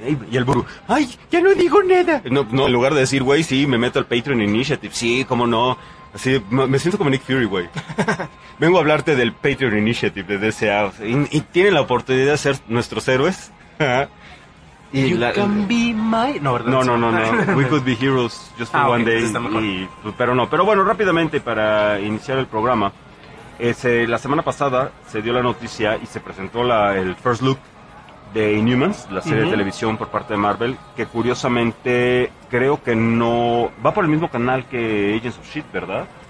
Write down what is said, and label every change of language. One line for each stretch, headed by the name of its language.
Spanish: Y el buru, ¡ay, ya no digo nada! No, en lugar de decir, güey, sí, me meto al Patreon Initiative, sí, cómo no. Así, me siento como Nick Fury, güey. Vengo a hablarte del Patreon Initiative de DCA. Y tienen la oportunidad de ser nuestros héroes.
English: Y you la, can be my...
Spanish: No.
English: We could be heroes just for one day.
Spanish: Pero no. Pero bueno, rápidamente, para iniciar el programa, la semana pasada se dio la noticia y se presentó el first look de Inhumans, la serie de televisión por parte de Marvel, que curiosamente creo que no... va por el mismo canal que Agents of S.H.I.E.L.D., ¿verdad?